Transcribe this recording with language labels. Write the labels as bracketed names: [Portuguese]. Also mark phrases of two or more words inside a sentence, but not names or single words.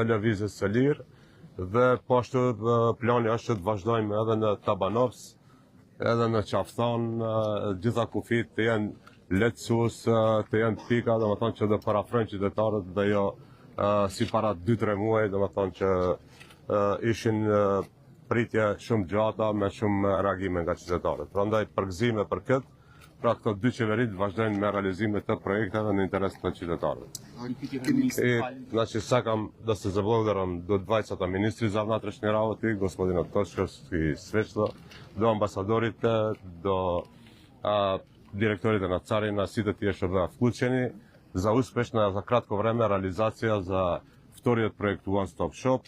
[Albanian] lëvizjes së lirë, dhe po ashtu plani është që të vazhdojmë edhe në Tabanovës, edhe në Qafthan, gjitha kufit të jenë lehtësues, të jenë pika, domethënë që do parafrojnë qytetarët dhe jo si para 2-3 muaj, domethënë që ishin pritje shumë gjata me shumë reagime nga qytetarët. Prandaj përgëzime për këtë, pra këto dy qeverit vazhdojnë me realizimin të projekteve në interes të qytetarëve. [Macedonian] Значи сакам да се заблагодарам до двајцата министри за внатрешни работи, господинот Тошковски и Свечда, до амбасадорите, до директорите на Царина, сите тие што беа вклучени за успешна за кратко време реализација за вториот проект One Stop Shop.